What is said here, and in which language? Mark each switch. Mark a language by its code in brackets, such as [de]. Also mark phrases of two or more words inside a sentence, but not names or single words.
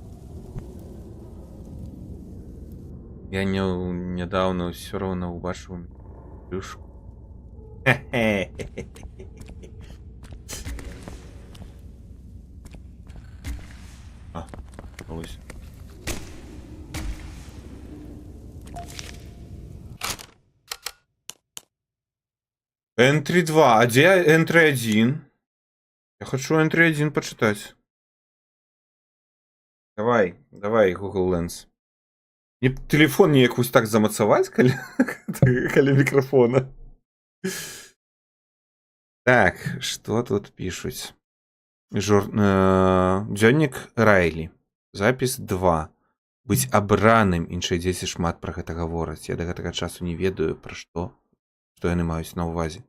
[be] Я нядаўна ўсё роўна ўбачыў плюшку. А, ось. [en] Entry 2. [ru] А где Entry 1? Я хочу Entry 1 почитать. Давай, давай, Google Lens. [be] Мне телефон неяк вось так замацаваць, калі мікрафона. [ru] Так, что тут пишуць? [be] Дзённік Райлі. Запіс 2. Быць абраным. Іншыя дзеці шмат пра гэта гавораць. Я да гэтага часу не ведаю, пра што яны маюць на ўвазе.